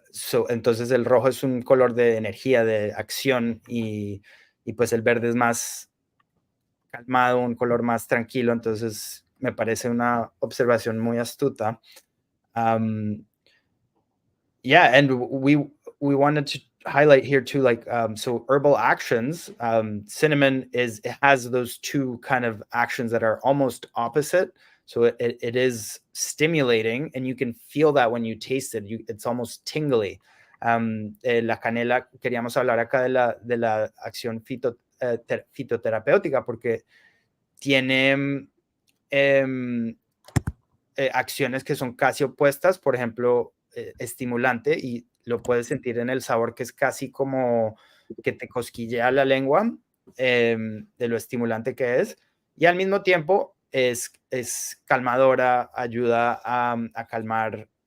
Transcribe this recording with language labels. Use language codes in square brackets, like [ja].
[es] Entonces el rojo es un color de energía, de acción, y pues el verde es más calmado, un color más tranquilo. Entonces me parece una observación muy astuta. [en] Yeah, and we wanted to highlight here too, like, so herbal actions, cinnamon it has those two kind of actions that are almost opposite. So it is stimulating, and you can feel that when you taste it. It's almost tingly. [es] La canela, queríamos hablar acá de la acción fitoterapéutica, porque tiene acciones que son casi opuestas. Por ejemplo, estimulante, y lo puedes sentir en el sabor, que es casi como que te cosquillea la lengua, de lo estimulante que es, y al mismo tiempo es calmadora, ayuda a calmar.